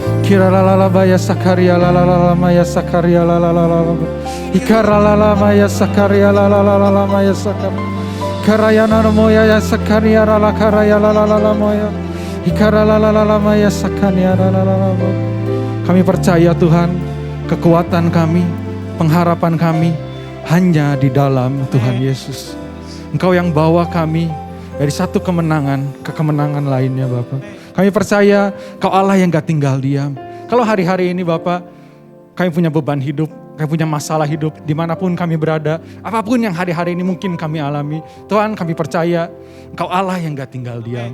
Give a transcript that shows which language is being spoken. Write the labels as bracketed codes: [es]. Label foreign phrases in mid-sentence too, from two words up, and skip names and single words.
[id] Ikira la la la baya sakaria la la la la maya sakaria la la la la la. Ikara la la maya sakaria la la la la la maya sakaria. Karaya na moya ya sakaria la la karaya la la la la moya. Ikara la la la la maya sakaria la la la la. Kami percaya Tuhan, kekuatan kami, pengharapan kami hanya di dalam Tuhan Yesus. Engkau yang bawa kami dari satu kemenangan ke kemenangan lainnya Bapak. Kami percaya Kau Allah yang gak tinggal diam. Kalau hari-hari ini Bapak, kami punya beban hidup, kami punya masalah hidup, dimanapun kami berada, apapun yang hari-hari ini mungkin kami alami, Tuhan kami percaya Engkau Allah yang gak tinggal diam.